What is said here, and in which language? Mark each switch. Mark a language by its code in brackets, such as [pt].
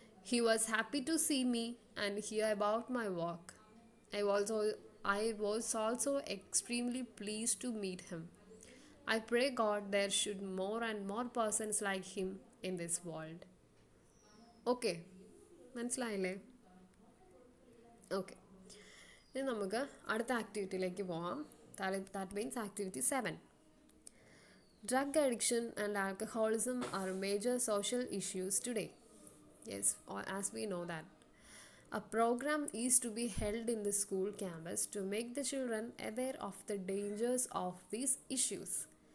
[en] He was happy to see me and hear about my work. I was, I was also extremely pleased to meet him. I pray God there should more and more persons like him in this world. [ml] Okay, മനസ്സിലായില്ലേ? Okay, ഇനി നമുക്ക് അടുത്ത ആക്ടിവിറ്റിയിലേക്ക് പോകാം. [en] That means activity 7. Drug addiction and alcoholism are major social issues today. Yes, as we know that. A program is to be held in the school campus to make the children aware of the dangers of these issues.